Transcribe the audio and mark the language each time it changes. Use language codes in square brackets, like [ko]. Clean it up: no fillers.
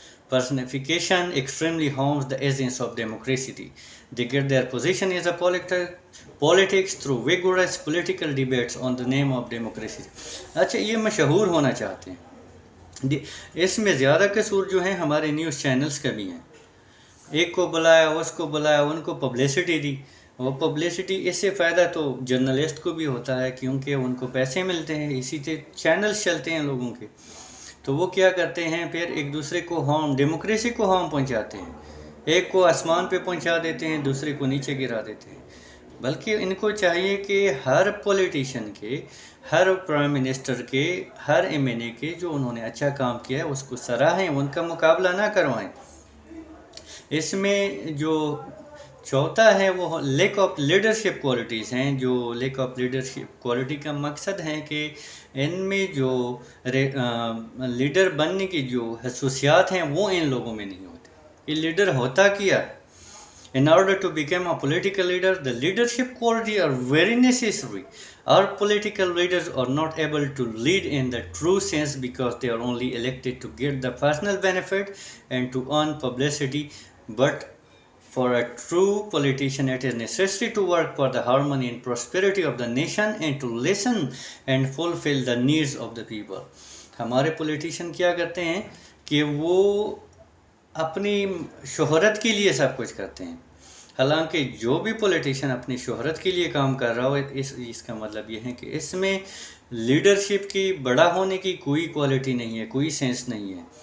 [en] personification extremely harms the essence of democracy. They get their position as a politics through vigorous political debates on the name of democracy. [ur] اچھا یہ مشہور ہونا چاہتے ہیں. اس میں زیادہ قصور جو ہیں ہمارے نیوز چینلز کا بھی ہیں. ایک کو بلایا، اس کو بلایا، ان کو پبلسٹی دی. وہ پبلسٹی اس سے فائدہ تو جرنلسٹ کو بھی ہوتا ہے کیونکہ ان کو پیسے ملتے ہیں، اسی سے چینلز چلتے ہیں لوگوں کے. تو وہ کیا کرتے ہیں پھر ایک دوسرے کو ڈیموکریسی کو ہارم پہنچاتے ہیں. ایک کو آسمان پہ پہنچا دیتے ہیں، دوسرے کو نیچے گرا دیتے ہیں. بلکہ ان کو چاہیے کہ ہر پولیٹیشین کے، ہر پرائم منسٹر کے، ہر ایم این اے کے جو انہوں نے اچھا کام کیا ہے اس کو سراہیں، ان کا مقابلہ نہ کروائیں. اس میں جو چوتھا ہے وہ لیک آف لیڈرشپ کوالٹیز ہیں. جو لیک آف لیڈرشپ کوالٹی کا مقصد ہے کہ ان میں جو لیڈر بننے کی جو خصوصیات ہیں وہ ان لوگوں میں نہیں ہوتے. یہ لیڈر ہوتا کیا؟ [en] In order to become a political leader, the leadership qualities are very necessary. Our political leaders are not able to lead in the true sense because they are only elected to get the personal benefit and to earn publicity. But for a true politician, it is necessary to work for the harmony and prosperity of the nation and to listen and fulfill the needs of the people. [ur] ہمارے politician کیا کرتے ہیں کہ وہ اپنی شہرت کے لیے سب کچھ کرتے ہیں. حالانکہ جو بھی پولیٹیشین اپنی شہرت کے لیے کام کر رہا ہو اس کا مطلب یہ ہے کہ اس میں لیڈرشپ کی بڑا ہونے کی کوئی کوالٹی نہیں ہے، کوئی سینس نہیں ہے.